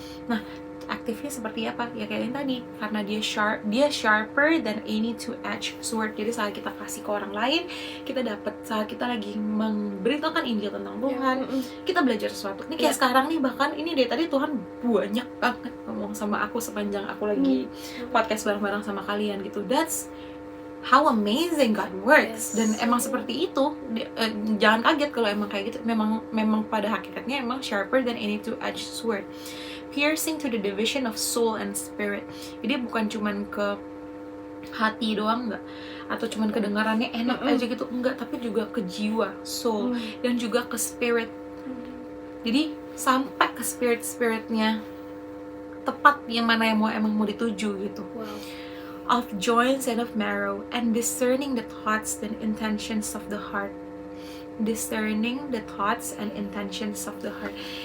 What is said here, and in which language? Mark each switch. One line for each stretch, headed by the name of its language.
Indonesian: Nah, aktifnya seperti apa? Ya kayak yang tadi, karena dia sharper than any two-edged sword. Jadi saat kita kasih ke orang lain, kita dapat, saat kita lagi memberitakan Injil tentang Tuhan, kita belajar sesuatu. Ini kayak sekarang nih, bahkan ini dari tadi Tuhan banyak banget ngomong sama aku sepanjang aku lagi podcast bareng-bareng sama kalian gitu.
English: That's how amazing God works.
Indonesian: Dan emang seperti itu. Jangan kaget kalau emang kayak gitu.
English: Memang pada hakikatnya emang sharper than any two-edged sword, piercing to the division of soul and spirit.
Indonesian: Jadi bukan cuman ke hati doang enggak, atau cuman kedengarannya enak aja gitu enggak, tapi juga ke jiwa, soul, dan juga ke spirit. Jadi sampai ke spiritnya tepat yang mana yang emang mau dituju gitu.
English: Of joints and of marrow, and discerning the thoughts and intentions of the heart. Discerning the thoughts and intentions of the heart.